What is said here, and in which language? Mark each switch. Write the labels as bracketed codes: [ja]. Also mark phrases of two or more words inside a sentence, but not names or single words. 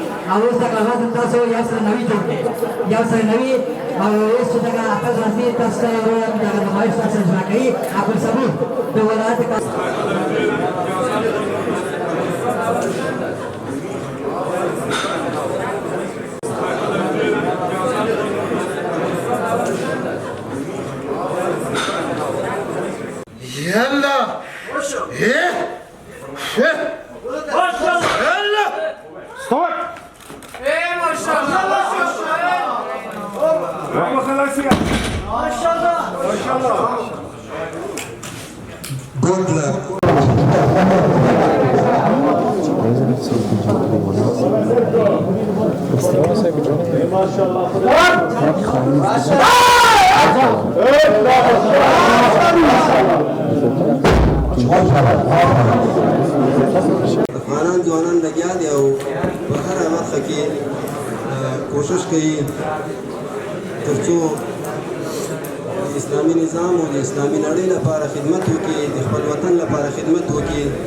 [ps] او اوس دغه غاز تاسو یو سره نوي جوړ کړئ یو سره نوي او اوس چې دغه اته راځي تاسو ته دغه نمایش تاسو اجرا کوي ابو صبور د ولایت [ar] يلا ايه ما شاء الله يلا استوت ايه ما شاء الله ما شاء الله ما شاء الله [en] good luck [ar] ما شاء الله [ps] افغانان ځوانان لګیا دي او په هره برخه کې کوشش کوي تر څو د اسلامي نظام او د اسلامي نړۍ لپاره خدمت وکړي د خپل وطن لپاره خدمت وکړي